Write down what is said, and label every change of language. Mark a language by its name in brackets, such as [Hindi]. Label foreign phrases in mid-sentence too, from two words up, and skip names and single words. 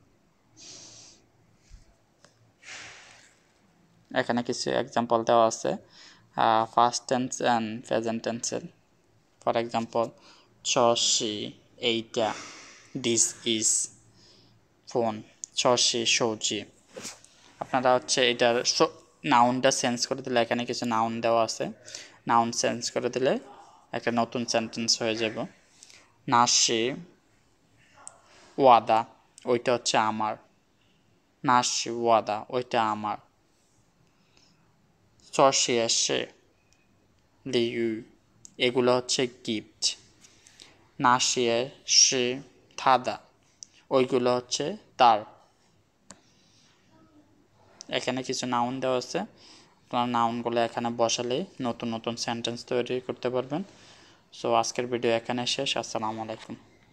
[Bangla] এখানে কিছু এক্সাম্পল দেওয়া আছে [English] first tense and present tenses. for example [Chinese] 这是 [English] এইটা, this is phone, [Chinese] 这是手机। [Bangla] আপনারা এটার [English] noun change [Bangla] করে দিলে, এখানে কিছু নাউন দেওয়া আছে, [English] noun change [Bangla] করে দিলে একটা নতুন সেন্টেন্স হয়ে যাব। [Chinese] 那是我的 [Bangla] ওইটা আমার, [Chinese] 那是我的 [Bangla] ওইটা আমার। [Chinese] 这些是礼物 [Bangla] এগুলো গিফট। [Chinese] 那些是他的 [Bangla] ওইগুলো তার। এখানে কিছু নাউন দেওয়া আছে, আপনার নাউনগুলো এখানে বসালেই নতুন নতুন সেন্টেন্স তৈরি করতে পারবেন। সো আজকের ভিডিও এখানে শেষ। [Arabic] السلام عليكم.